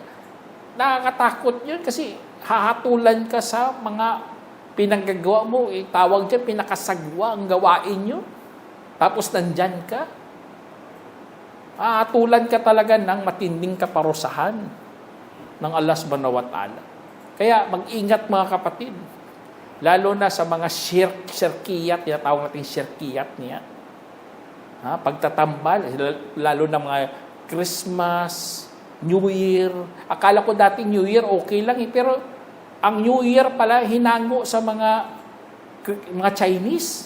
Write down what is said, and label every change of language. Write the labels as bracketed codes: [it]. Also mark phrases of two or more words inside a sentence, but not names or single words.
[tl] Nakakatakot yun kasi hahatulan ka sa mga pinanggagawa mo. Tawag dyan, pinakasagwa ang gawain nyo. Tapos nandyan ka. Hahatulan ka talaga ng matinding kaparusahan ng Allah [ar] سبحانه وتعالى. [tl] Kaya mag-ingat mga kapatid. Lalo na sa mga shirkiyat, tinatawag natin shirkiyat niya. Pagtatambal, lalo na mga Christmas, New Year. Akala ko dati New Year okay lang pero ang New Year pala hinango sa mga Chinese.